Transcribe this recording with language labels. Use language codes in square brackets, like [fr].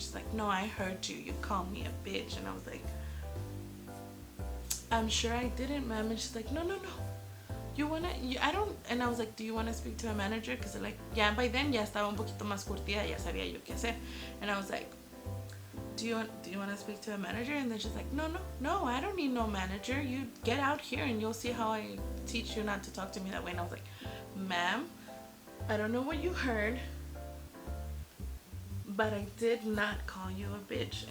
[en] And she's like, no, I heard you, you called me a bitch. And I was like, I'm sure I didn't, ma'am. And she's like, no, you wanna, I don't. And I was like, do you want to speak to a manager? Because like, yeah, by then [es] ya estaba un poquito más curtida, ya sabía yo qué hacer. [en] And I was like, do you want to speak to a manager? And then she's like, no, I don't need no manager, you get out here and you'll see how I teach you not to talk to me that way. And I was like, ma'am, I don't know what you heard, but I did not call you a bitch.